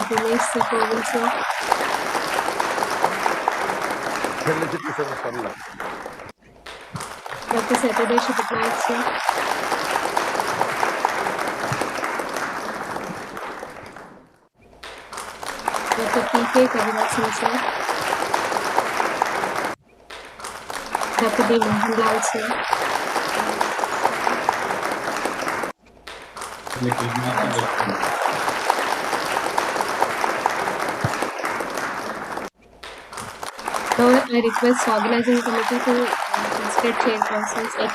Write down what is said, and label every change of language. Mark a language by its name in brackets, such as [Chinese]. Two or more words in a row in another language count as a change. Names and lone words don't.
[English] Dinesh Sikovil sir. Dr. Saturday Shipatnaik sir. Dr. P.K. Kaviraj sir. Dr. B. Mohanlal sir. Now I request organizing committee to felicitate chairpersons A.K.